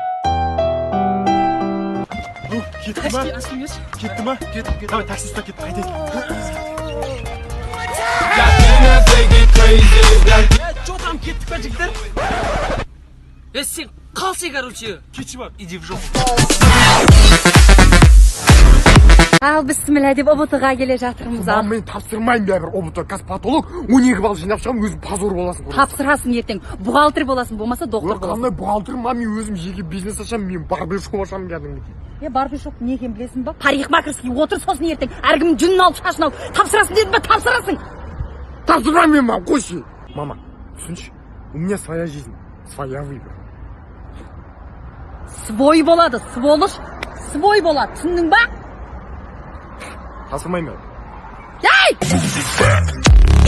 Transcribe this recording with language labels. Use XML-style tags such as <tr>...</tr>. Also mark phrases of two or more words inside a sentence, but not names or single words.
<kk>Кетті ма? Кетті ма? Кетті. Давай, таксистқа кетті, қайтайық.</kk> <ru>Что там</ru> <kk>кеттік па жігіттер? Сен қалсай, короче. Кетші бар.</kk> <ru>Иди в жопу.</ru> <kk>ал бисмилля деп ұбт-ға келе жатырмыз. Ал Мен тапсырмаймын бәрібір ұбт косметолог 12 балл жинап шығамын, өзім позор боласың. тапсырасың ертең. Бухгалтер боласың, болмаса доктор боласың. Қандай бухгалтер ма, мен өзім жеке бизнес ашамын, мен барбершоп ашамын кәдімгідей. Барбершоп не екенін білесің ба? Парикмахерский отыр, сосын ертең әркімнің жүнін алып шашын алып тапсырасың дедім ба? Тапсырасың. Тапсырмаймын мен, қойшы. Мама, түсінші,</kk> <ru>у меня своя жизнь, своя выбор.</ru> <kk>Свой болады, сволыш, свой болады, түсіндің ба? Тапсырмаймын. Ей!</kk>